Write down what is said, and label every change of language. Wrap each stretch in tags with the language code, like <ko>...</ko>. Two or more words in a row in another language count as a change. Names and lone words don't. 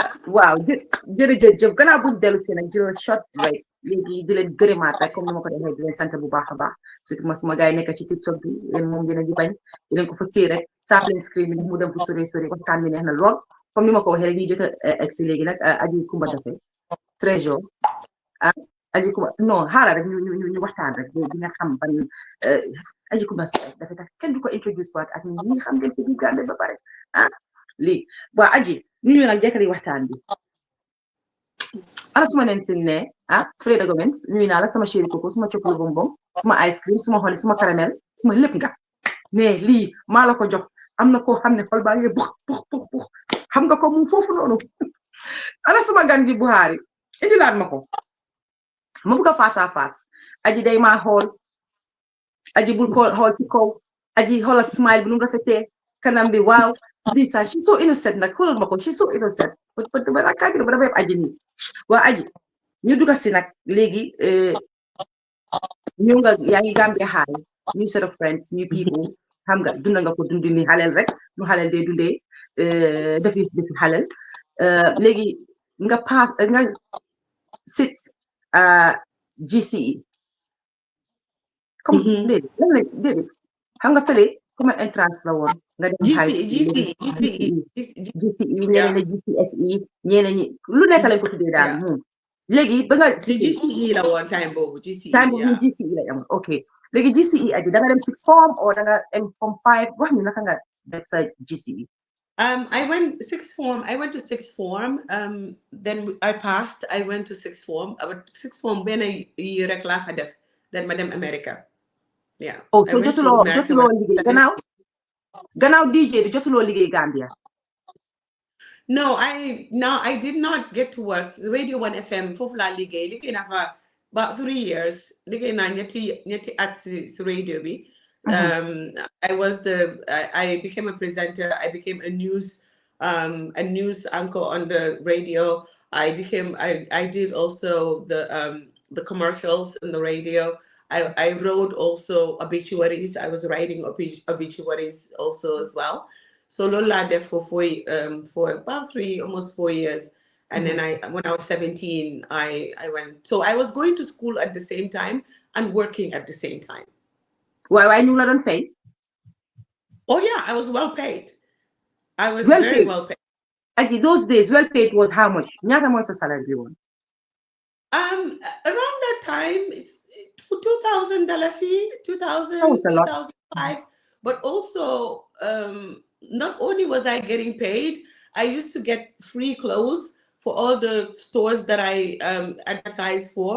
<wo>waaw jërëjëf gannaaw buñ dellu si nag jël short break léegi di leen gërëmaat rek comme ni ma ko defee di leen sant bu baax a baax surtout ma suma gars yi nekk ci TikTok bi yéen moom yéen a ngi bañ di leen ko fa téye rek tap leen screen bi mu dem fu sori waxtaan bi neex na lool comme ni ma ko waxee rek ñuy jot a egg si léegi nag Aji Kumba Daffeh trésor ah Aji Kumba non xaaral rek ñu waxtaan rek di nga xam ban Aji Kumba Daffeh tax kenn du ko introduce waat ak ñi xam ngeen fi di Gambie ba pare ah lii waa Aji ñu nag jekkari waxtaan bi ana suma nen sin ne Freda Gomez nuyu naa la sama chéri coco suma chocolate bonbon suma</wo> <en>ice cream</en> <wo>suma xoli suma caramel suma lépp nga ne lii maa la ko jox am na koo xam ne xol baa ngi bux xam nga ko mu foofu noonu ana suma gan gi Buhari indilaat ma ko ma bugg a</wo> <fr>face à face</fr> <wo>Aji day maa xool Aji bul ko xool si kaw Aji xoolal smile bi nu rafetee kanam bi waaw di sa</wo> <en>she's so innocent</en> <wo>nag xoolal ma ko</wo> <en>she's so innocent</en> <wo>ba rakkaagi ba dafa yeb Aji nii waa Aji ñu dugg si nag léegi ñëw nga yaa ngi Gambia High</wo> <en>new set of friends new people</en> <wo>xam nga dunda nga ko dundi ni xaleel rek nu xaleel dee dundee defi xaleel léegi nga pass nga sit GCE comme déedéet xam nga fële comme entrance la woon nga dem high school GCE ñeneen ñi GCSE ñeneen ñi lu nekk lañ ko tuddee daal moom léegi ba nga GCE la woon time boobu GCE la amoon ok léegi GCE Aji da nga dem</wo> <en>sixth form</en> <wo>or da nga dem form 5 wax ñu naka nga def sa GCE</wo> <en>I went to sixth form then I passed I went to sixth form sixth form</en> <wo>benn year rek laa fa def</wo> <en>then</en> <wo>ma dem</wo> <en>America</en> <wo>oh so jotuloo liggéey gannaaw DJ bi jotuloo liggéey Gambia</wo> <en>No, I did not get to work.</en> <wo>Radio 1 FM, foofu laa liggéey naa fa</wo> <en>about 3 years.</en> <wo>Liggéey naa ñetti at si radio bi.</wo> <en>I became a presenter. I became a news anchor on the radio. I did also the commercials in the radio. I wrote also obituaries. I was writing obituaries also as well. So Lola there for about almost 4 years. And then when I was 17, I went. So I was going to school at the same time and working at the same time. Why you not say? Oh yeah, I was well paid. I was very well paid. Aji, those days, well paid was how much?</en> <wo>Nyata mo sa salary one.</wo> <en>Around that time, it's $2,000, $2,500. But also, not only was I getting paid, I used to get free clothes for all the stores that I advertised for.</en>